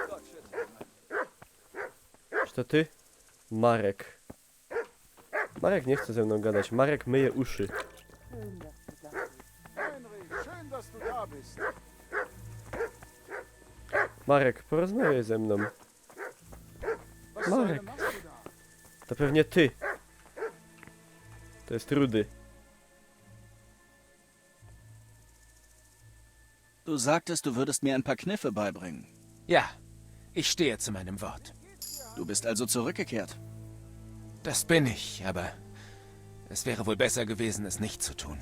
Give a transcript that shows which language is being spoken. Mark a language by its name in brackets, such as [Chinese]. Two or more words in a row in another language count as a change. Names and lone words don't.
[Polish] Czy to ty? Marek. Marek nie chce ze mną gadać. Marek myje uszy. [German] Heinrich, schön, dass du da bist. [Polish] Marek, porozmawiaj ze mną. [German] Was [Polish] Marek. [German] machst du da? [Polish] To pewnie ty. To jest Rudy. [German] Du sagtest, du würdest mir ein paar Kniffe beibringen. Ja, ich stehe zu meinem Wort. Du bist also zurückgekehrt. Das bin ich, aber es wäre wohl besser gewesen, es nicht zu tun.